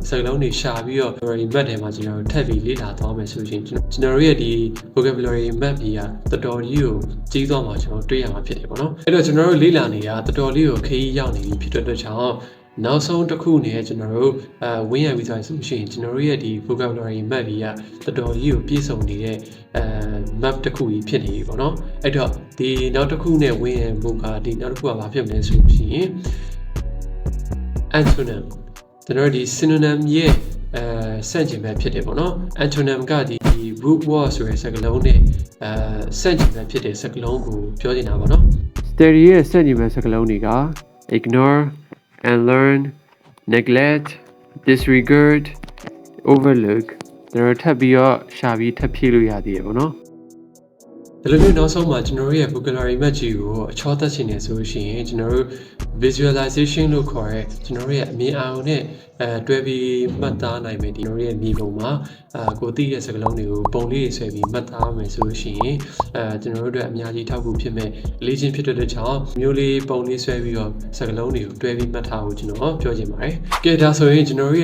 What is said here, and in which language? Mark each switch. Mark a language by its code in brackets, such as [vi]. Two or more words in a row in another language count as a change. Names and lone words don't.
[my] စကလုံးတွေရှာပြီးတော့ [en] vocabulary map [my] ထဲမှာကျွန်တော်ထပ်ပြီးလေ့လာသွားမယ်ဆိုရင်ကျွန်တော်ရဲ့ဒီ [en] vocabulary map [my] ကြီးကတော်တော်ကြီးကိုကြီးသွားမှာကျွန်တော်တွေ့ရမှာဖြစ်တယ်ပေါ့နော်အဲ့တော့ကျွန်တော်တို့လေ့လာနေတာတော်တော်လေးကိုခရီးရောက်နေပြီဖြစ်တဲ့အတွက်ကြောင့်နောက်ဆုံးတစ်ခုနဲ့ကျွန်တော်တို့ဝင်ရပြီးဆိုရင်ကျွန်တော်တို့ရဲ့ဒီ [en] vocabulary map [my] ကြီးကတော်တော်ကြီးကိုပြည့်စုံနေတဲ့map တစ်ခုကြီးဖြစ်နေပြီပေါ့နော်အဲ့တော့ဒီနောက်တစ်ခုနဲ့ဝင်ရဖို့ကဒီနောက်တစ်ခုကဘာဖြစ်မလဲဆိုရင် antonym ကျွန်တော်တို့ဒီ synonym ရဲ့ဆန့်ကျင်ဘက်ဖြစ်တယ်ပေါ့နော် antonym ကဒီ [en] root word [my] ဆိုတဲ့စကားလုံးနဲ့ ဆန့်ကျင်ဘက်ဖြစ်တဲ့စကားလုံးကိုပြောနေတာပေါ့နော် steady ရဲ့ဆန့်ကျင်ဘက်စကားလုံးတွေက [en] ignore unlearn neglect disregard overlook [my] ကျွန်တော်ထပ်ပြီးတော့ရှာပြီးထပ်ဖြည့်လို့ရသေးတယ်ပေါ့နော်ဒီလိုမျိုးနောက်ဆုံးမှာကျွန်တော်ရဲ့ [en] vocabulary map [my] ကြီးကိုအချောသက်ချင်နေဆိုရင်ကျွန်တော်တို့ visualization လို့ခေါ်ရဲကျွန်တော်ရဲ့အမြင်အာရုံနဲ့ တွဲပြီးမှတ်သားနိုင်မယ်ဒီကျွန်တော်ရဲ့မြေပုံမှာကိုသိတဲ့စကားလုံးတွေကိုပုံလေးတွေဆွဲပြီးမှတ်သားမယ်ဆိုလို့ရှိရင်ကျွန်တော်တို့အတွက်အများကြီးထောက်ကူဖြစ်မဲ့လေ့ကျင့်ဖြစ်တဲ့ကြောင့်မျိုးလေးပုံလေးဆွဲပြီးတော့စကားလုံးတွေကိုတွဲပြီးမှတ်ထားဖို့ကျွန်တော်ပြောချင်ပါတယ်။ကဲဒါဆိုရင်ကျွန်တော်